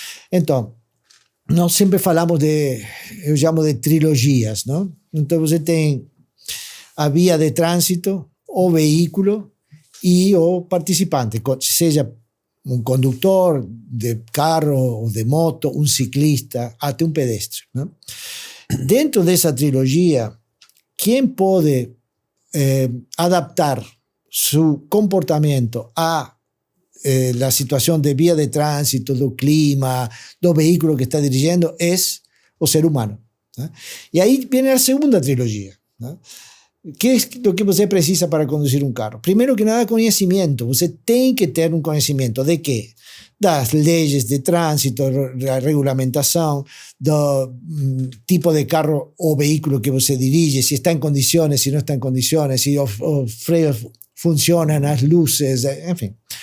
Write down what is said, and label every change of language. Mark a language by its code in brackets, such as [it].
[pt] Então, nós sempre falamos eu chamo de trilogias, não? Então você tem a via de trânsito, o veículo e o participante, seja um condutor de carro ou de moto, um ciclista, até um pedestre, né? Dentro dessa trilogia, quem pode adaptar [es] su comportamiento a la situación de vía de tránsito, do clima, do vehículo que está dirigiendo, es o ser humano, ¿no? Y ahí viene la segunda trilogía, ¿no? ¿Qué es lo que [pt] você precisa para [es] conducir un carro? Primero que nada, conhecimento. [pt] Você tem que ter um conhecimento de quê? Das leis de trânsito, da regulamentação, do tipo de carro ou veículo que você dirige, se está em condições, se não está em condições, se os freios funcionam, as luzes, enfim.